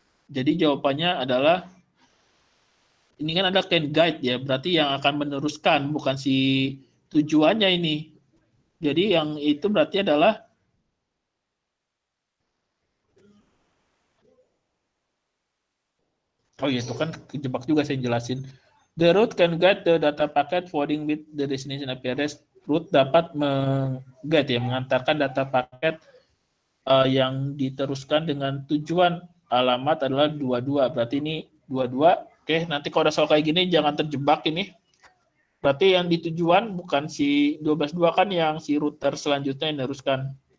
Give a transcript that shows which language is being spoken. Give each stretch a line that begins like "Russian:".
Indonesian: Jadi jawabannya adalah ini kan ada
English: can guide
Indonesian: ya, berarti yang akan meneruskan, bukan si tujuannya ini. Jadi yang itu berarti adalah oh iya, itu kan kejebak juga saya jelasin.
English: The route can guide the data packet forwarding with the destination IP address.
Indonesian: Route dapat mengantarkan data paket yang diteruskan dengan tujuan alamat adalah 22. Berarti ini 22. Oke, nanti kalau ada soal kayak gini jangan terjebak ini. Berarti yang di tujuan bukan si 12.2 kan, yang si router selanjutnya yang meneruskan.